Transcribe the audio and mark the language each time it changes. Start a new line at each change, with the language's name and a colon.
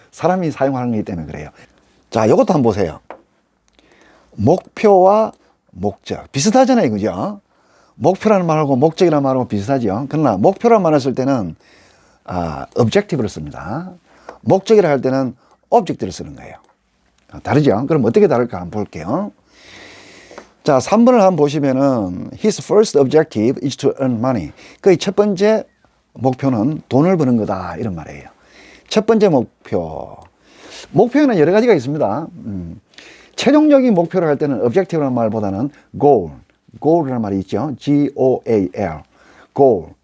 Korean: 사람이 사용하는 거기 때문에 그래요. 자, 이것도 한번 보세요. 목표와 목적 비슷하잖아요. 그죠? 목표라는 말하고 목적이라는 말하고 비슷하죠. 그러나 목표라는 말을 쓸 때는 objective를 씁니다. 목적이라 할 때는 object를 쓰는 거예요. 다르죠? 그럼 어떻게 다를까 한번 볼게요. 자, 3번을 한번 보시면은
English: his first objective is to earn money.
Korean: 그의 첫 번째 목표는 돈을 버는 거다 이런 말이에요. 첫 번째 목표. 목표에는 여러 가지가 있습니다. 최종적인 목표를 할 때는 objective라는 말보다는 goal이라는 말이 있죠.
English: G-O-A-L, goal.